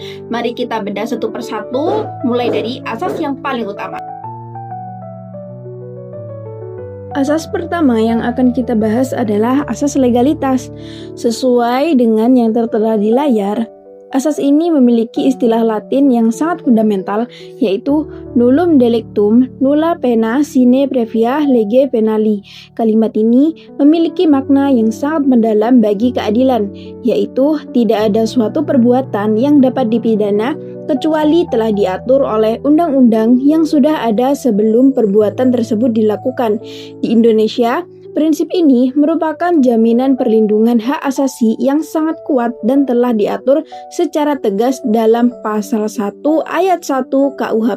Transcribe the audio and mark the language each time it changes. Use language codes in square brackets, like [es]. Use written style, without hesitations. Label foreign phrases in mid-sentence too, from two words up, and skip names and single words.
[id] Mari kita bedah satu persatu, mulai dari asas yang paling utama. Asas pertama yang akan kita bahas adalah asas legalitas. Sesuai dengan yang tertera di layar, asas ini memiliki istilah Latin yang sangat fundamental, yaitu [la] nullum delictum nulla pena sine previa lege penali. [id] Kalimat ini memiliki makna yang sangat mendalam bagi keadilan, yaitu tidak ada suatu perbuatan yang dapat dipidana kecuali telah diatur oleh undang-undang yang sudah ada sebelum perbuatan tersebut dilakukan. Di Indonesia, prinsip ini merupakan jaminan perlindungan hak asasi yang sangat kuat dan telah diatur secara tegas dalam pasal 1 ayat 1 KUHP.